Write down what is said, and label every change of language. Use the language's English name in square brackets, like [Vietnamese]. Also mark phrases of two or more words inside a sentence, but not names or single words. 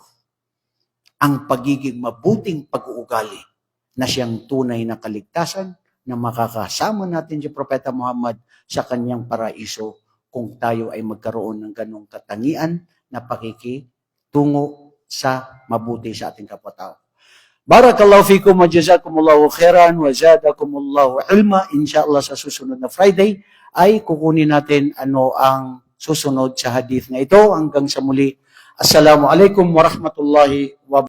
[Filipino] Ang pagiging mabuting pag-uugali na siyang tunay na kaligtasan na makakasama natin si Propeta Muhammad sa kanyang paraiso kung tayo ay magkaroon ng ganong katangian na pakikitungo sa mabuti sa ating kapwa-tao. [Arabic] بارك الله فيكم وجزاكم الله خيرا وزادكم الله علما. [Filipino] Inshallah sa susunod na Friday ay kukunin natin ano ang susunod sa hadith na ito. Hanggang sa muli. [Arabic] السلام عليكم ورحمة الله وبركاته.